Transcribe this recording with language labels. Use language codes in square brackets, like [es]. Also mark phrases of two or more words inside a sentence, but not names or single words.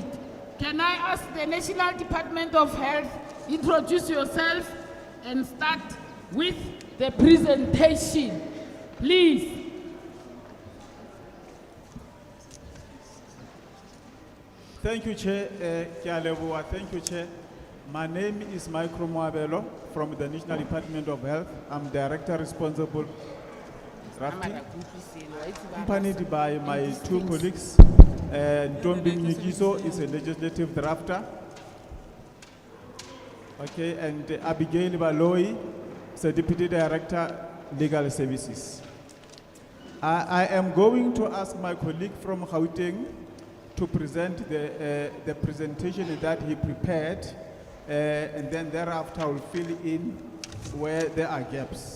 [en] Can I ask the National Department of Health, introduce yourself and start with the presentation, please. Thank you, Chair. Thank you, Chair. My name is Michael Moabelo from the National Department of Health. I'm Director responsible drafting, [tn] Mara ke utlwisile, wa itse ba [en] accompanied by my two colleagues. Ntombi Mnyikiso is a legislative drafter. Okay, and Abigail Baloi is a deputy director, legal services. I am going to ask my colleague from Gauteng to present the presentation that he prepared, and then thereafter I will fill in where there are gaps.